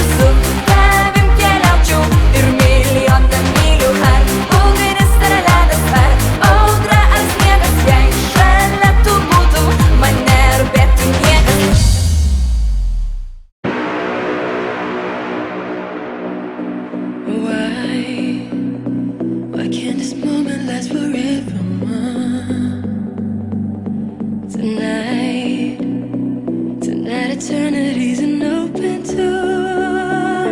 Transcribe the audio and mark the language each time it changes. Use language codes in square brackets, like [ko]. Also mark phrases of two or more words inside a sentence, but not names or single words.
[lt] su tavim keliaučiau ir milijoną mylių, ar ugnis ar ledas, ar audra ar sniegas, jei šalia tu būtum, man nerūpėtų niekas. [en] Why can't this moment last forever? Tonight eternity's an open door.